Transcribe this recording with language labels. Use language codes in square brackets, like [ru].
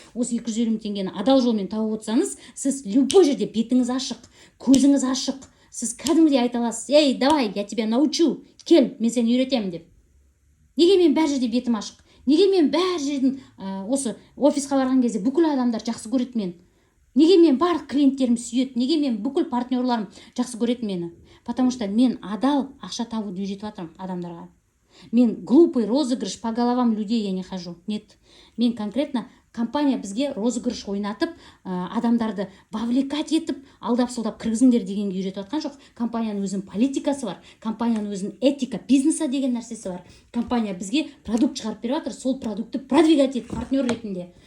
[kk] Осы 250 мың теңгені адал жолмен тауып отырсаңыз, сіз любой жерде бетіңіз ашық, көзіңіз ашық, сіз кәдімгідей айта аласыз: ей, [ru] давай, я тебя научу, [kk] кел, мен сені үйретемін деп. Неге мен бәр жерде бетім ашық? Неге мен бәр жердің осы офисқа барған кезде бүкіл адамдар жақсы көреді мені? Неге мен барлық клиенттерім сүйеді? Неге мен бүкіл партнерларым жақсы көреді мені? [ru] Потому что [kk] мен адал ақша табуды үйретіп жатырмын адамдарға. [ru] Мен глупый розыгрыш по головам людей я не хожу. Нет. [kk] Мен конкретно компания бізге розыгрыш ойнатып, адамдарды вовлекать етіп, алдап-солдап кіргізіңдер дегенге үйретіп жатқан жоқ. Компанияның өзінің политикасы бар, компанияның өзінің этика, бизнеса деген нәрсесі бар. Компания бізге продукт шығарып беріп жатыр, сол продуктты продвигать ет партнер ретінде.